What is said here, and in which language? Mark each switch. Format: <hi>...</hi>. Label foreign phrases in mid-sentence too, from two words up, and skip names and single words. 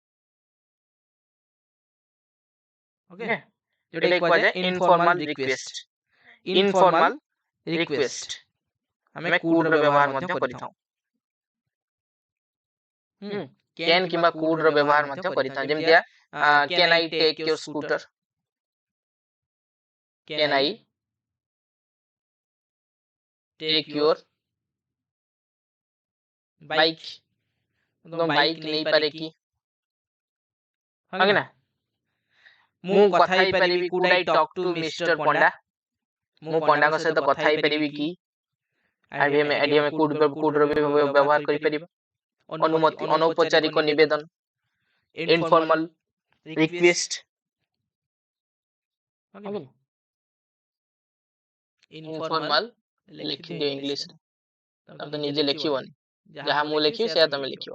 <or>ଓକେ, ଏଟା କୁହାଯାଏ</or> <en>informal request. informal request</en> <or>ଆମେ could ର ବ୍ୟବହାର ମଧ୍ୟ କରିଥାଉ। can କିମ୍ବା could ର ବ୍ୟବହାର ମଧ୍ୟ କରିଥାଉ।</or> <en>ଯେମିତିଆ can I take your scooter? Can I take your bike?</en> <or>ତୁମ ବାଇକ ନେଇପାରେ କି? ହଁ କି ନା, ମୁଁ କଥା ହେଇପାରିବି</or> <en>could I talk to Mr. ପଣ୍ଡା?</en> <or>ମୁଁ ପଣ୍ଡାଙ୍କ ସହିତ କଥା ହେଇପାରିବି କି? ଏଠି ଆମେ could ର ବ୍ୟବହାର କରିପାରିବା। ଅନୁମତି, ଅନୌପଚାରିକ ନିବେଦନ,</or> <en>informal request.</en> <or>ଇନଫର୍ମାଲ ଲେଖିଦିଅ ଇଂଲିଶରେ, ତମେ ତ ନିଜେ ଲେଖିବନି, ଯାହା ମୁଁ ଲେଖିବି ସେୟା ତମେ ଲେଖିବ।</or>